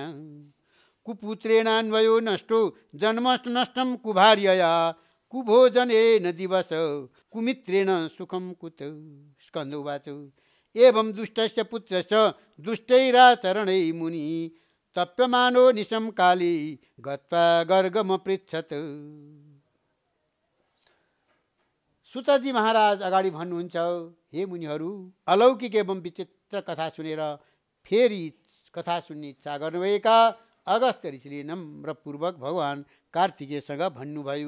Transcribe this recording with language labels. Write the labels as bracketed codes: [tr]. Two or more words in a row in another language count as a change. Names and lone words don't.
[sa] कुपुत्रेणान्वयो नष्टो जन्म नष्टं कुभार्यया कुभोजनेन दिवस कुमित्रेण सुखं कुत। स्कन्दोवाच एवं दुष्टस्य पुत्रस्य दुष्टैराचरणै मुनि तप्यमानो निशं काले गत्वा गर्गमपृच्छत्। [ne] सुतजी महाराज अगाडि भन्नुहुन्छ हे मुनिहरू अलौकिक एवं विचित्र कथा सुनेर फेरि कथा सुन्ने इच्छा गर्नुभएका अगस्त्य ऋषिले नम्रपूर्वक भगवान् कार्तिकेयसँग भन्नुभयो।